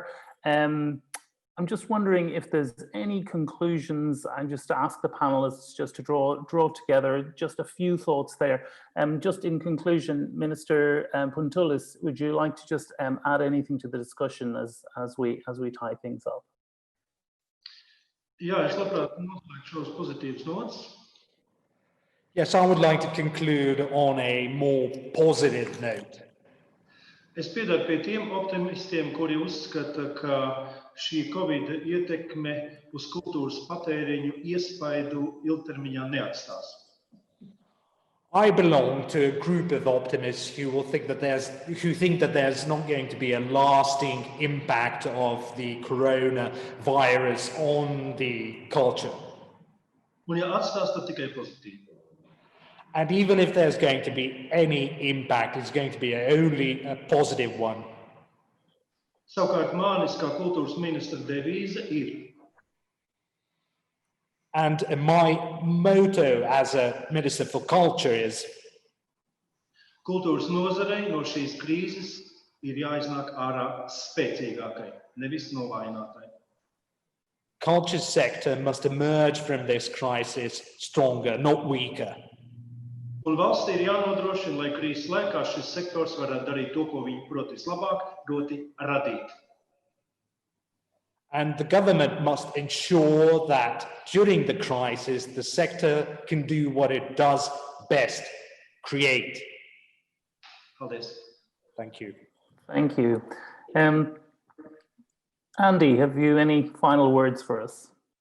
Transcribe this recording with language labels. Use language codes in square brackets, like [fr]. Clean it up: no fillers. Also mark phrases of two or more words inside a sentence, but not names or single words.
[en] I'm just wondering if there's any conclusions, and just to ask the panelists just to draw together just a few thoughts there. Just in conclusion, Minister Puntoulis, would you like to just add anything to the discussion as we tie things up? [lv] Jā, es labprāt noslēgšu šos pozitīvus nots. [en] Yes, I would like to conclude on a more positive note. [lv] Es piedaru pie tiem optimistiem, kuri uzskata, ka šī Covid ietekme uz kultūras patēriņu iespaidu ilgtermiņā neatstās. [en] I belong to a group of optimists who think that there's not going to be a lasting impact of the coronavirus on the culture. [lv] Un ja atstās, tad tikai pozitīvi. [en] And even if there's going to be any impact, it's going to be only a positive one. [lv] Savukārt manis kā kultūras ministra devīze ir: [en] And my motto as a Minister for Culture is: [lv] kultūras nozarei no šīs krīzes ir jāiznāk ārā spēcīgākai, nevis novājinātai. [en] Culture sector must emerge from this crisis stronger, not weaker. [lv] Un valstī ir jānodrošina, lai krīzes laikā šis sektors varētu darīt to, ko viņi prot vislabāk, proti radīt. [en] And the government must ensure that during the crisis, the sector can do what it does best: create. [lv] Paldies. [en] Thank you. Thank you. Andy, have you any final words for us?